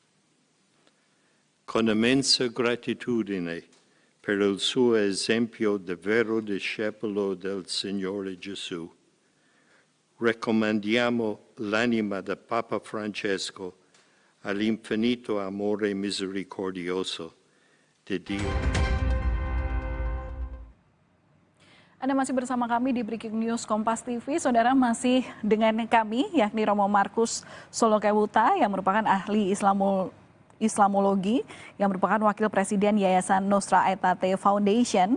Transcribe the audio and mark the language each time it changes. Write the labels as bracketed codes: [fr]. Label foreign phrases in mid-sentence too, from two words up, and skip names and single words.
[it] Con immensa gratitudine per il suo esempio di vero discepolo del Signore Gesù, raccomandiamo l'anima del Papa Francesco all'infinito amore misericordioso di Dio. [id] Anda masih bersama kami di Breaking News Kompas TV. Saudara, masih dengan kami, yakni Romo Markus Solokewuta yang merupakan ahli Islamologi, yang merupakan Wakil Presiden Yayasan Nostra Aetate Foundation.